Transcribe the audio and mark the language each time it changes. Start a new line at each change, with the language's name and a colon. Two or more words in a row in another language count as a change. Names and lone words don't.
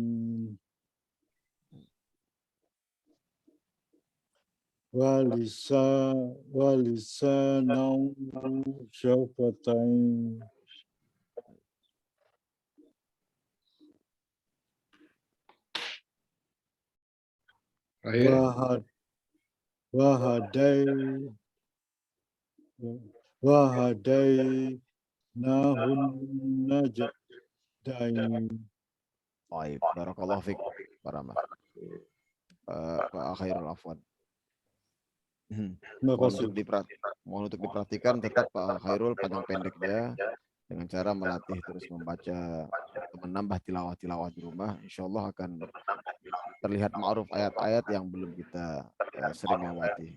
Arabic: ولسانا وشفتين وهديناه النجدين.
Indonesian: Baik,
Arabic: بارك الله فيك,
Indonesian: Pak Rama. Pak Khairul afwan. Mohon untuk diperhatikan tetap Pak Khairul panjang pendeknya dengan cara melatih terus membaca, menambah tilawah-tilawah di rumah.
Arabic: إن شاء الله
Indonesian: akan terlihat ma'ruf ayat-ayat yang belum kita sering lewati.